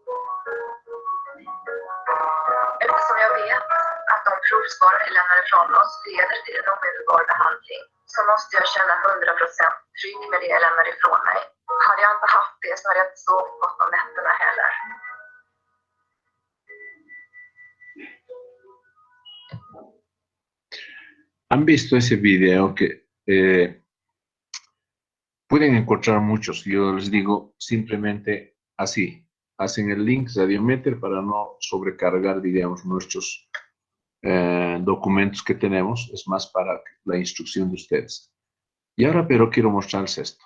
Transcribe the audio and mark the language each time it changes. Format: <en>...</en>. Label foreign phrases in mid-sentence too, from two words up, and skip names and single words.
<sv>Eftersom jag vet att de provsvar vi lämnar ifrån oss leder till en omedelbar behandling så måste jag känna 100% trygg med det jag lämnar ifrån mig. Hade jag inte haft det så hade jag inte sovit gott om nätterna heller.</sv> <es>¿Han visto ese video que pueden encontrar muchos? Yo les digo simplemente así. Hacen el link Radiometer para no sobrecargar, digamos, nuestros documentos que tenemos. Es más para la instrucción de ustedes. Y ahora, pero quiero mostrarles esto.</es>